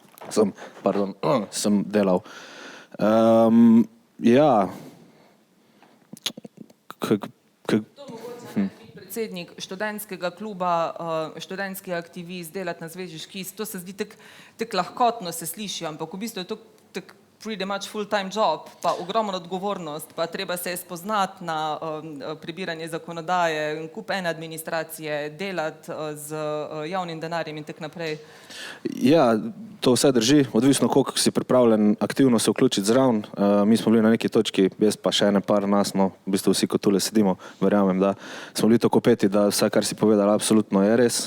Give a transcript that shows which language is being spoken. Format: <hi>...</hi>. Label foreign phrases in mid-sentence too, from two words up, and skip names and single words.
<sl>Sem delal. Ja, predsednik študentskega kluba, študentski aktivist, delati na zvezi škis, to se zdi tako lahkotno se sliši, ampak v bistvu je to tako</sl> <en>pretty much full-time job,</en> <sl>pa ogromna odgovornost, pa treba se je spoznati na prebiranje zakonodaje, kup ene administracije, delati z javnim denarjem in tako naprej. Ja, to vse drži, odvisno koliko si pripravljen aktivno se vključiti zraven. Mi smo bili na neki točki, jaz pa še ene par nas, no, v bistvu vsi, ko tule sedimo, verjamem, da smo bili tako peti, da vse, kar si povedal, absolutno je res.</sl>